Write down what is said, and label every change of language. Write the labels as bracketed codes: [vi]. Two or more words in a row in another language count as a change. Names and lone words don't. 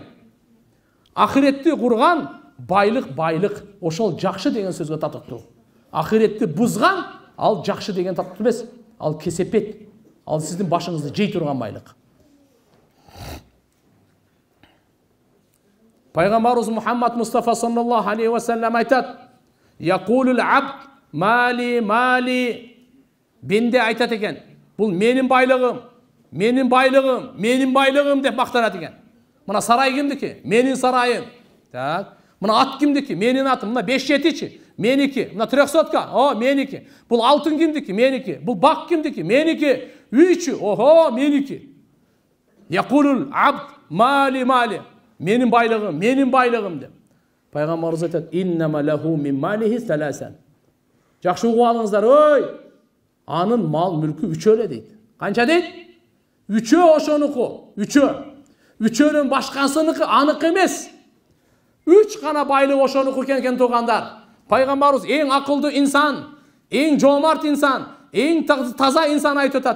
[ky] Ахиретти курган байлык, ошол жакшы деген сөзгө татыктуу. Ахиретти бузган, ал жакшы деген татыктуу эмес. Ал кесепет, ал сиздин башыңызды жей турган байлык. Пайгамбарыбыз Мухаммад Мустафа [ar] صلى الله عليه وسلم [ky] айтат: [ar] "يقول العبد مالي". [ky] Бенде айтат экен. Бул менин байлыгым деп мактанат экен. Мына сарай кимдики? Менин сарайым. Так. Мына ат кимдики? Менин атым. Мына 5 жетичи? Меники. Мына 300ка? О, меники. Бул алтын кимдики? Меники. Бул бак кимдики? Меники. Үйчү? Охо, меники. [ar] يقول العبد مالي. [ky] Менин байлыгым деп. Пайгамбарыбыз айтат: [ar] "إنما له من ماله ثلاث". [ky] Жакшы угуп алыңыздар, ой. Анын мал мүлкү 3 эле дейт. Канча дейт? 3 ошонуку. 3-өн башкасыныкы аныкы эмес. 3 гана байлык ошонуку экен туугандар. Пайгамбарыбыз эң акылдуу инсан, эң жомарт инсан, эң таза инсан айтып атат.